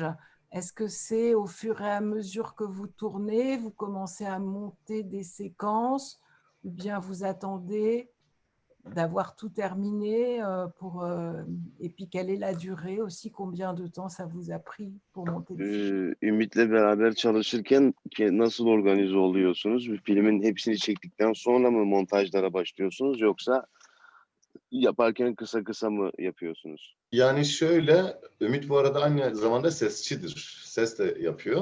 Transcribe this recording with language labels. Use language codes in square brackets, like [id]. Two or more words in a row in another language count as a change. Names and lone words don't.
[fr] Est-ce que c'est au fur et à mesure que vous tournez, vous commencez à monter des séquences, ou bien vous attendez d'avoir tout terminé et puis quelle est la durée aussi, combien de temps ça vous a pris pour monter le film? [tr] Ümit'le beraber çalışırken nasıl organize oluyorsunuz? Bir filmin hepsini çektikten sonra mı montajlara başlıyorsunuz yoksa yaparken kısa kısa mı yapıyorsunuz? Yani şöyle, Ümit bu arada aynı zamanda sesçidir. Ses de yapıyor.